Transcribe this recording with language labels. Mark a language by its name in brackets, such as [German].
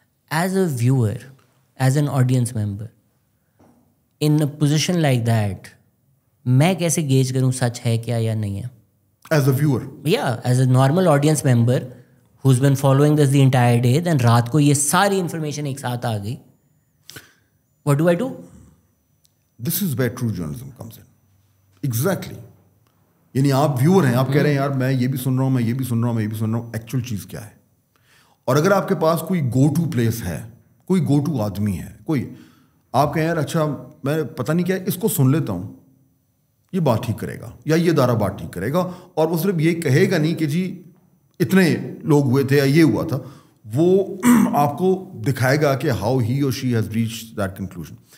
[English] as a viewer, as an audience member in a position like that, [Urdu] میں کیسے gauge کروں سچ ہے کیا یا نہیں ہے [English] as a viewer, یا as a normal audience member who's been following this the entire day, then [Urdu] رات کو یہ ساری انفارمیشن ایک ساتھ آ گئی, [English] what do I do? This is where true journalism comes in. Exactly. [Urdu] یعنی آپ ویور ہیں, آپ کہہ رہے ہیں یار میں یہ بھی سن رہا ہوں, میں یہ بھی سن رہا ہوں, میں یہ بھی سن رہا ہوں, ایکچوئل چیز کیا ہے. اور اگر آپ کے پاس کوئی گو ٹو پلیس ہے, کوئی گو ٹو آدمی ہے, کوئی آپ کہیں یار اچھا میں پتہ نہیں کیا اس کو سن لیتا ہوں, یہ بات ٹھیک کرے گا یا یہ ادارہ بات ٹھیک کرے گا, اور وہ صرف یہ کہے گا نہیں کہ جی اتنے لوگ ہوئے تھے یا یہ ہوا تھا, وہ آپ کو دکھائے گا کہ [English] How he اور she has reach that conclusion.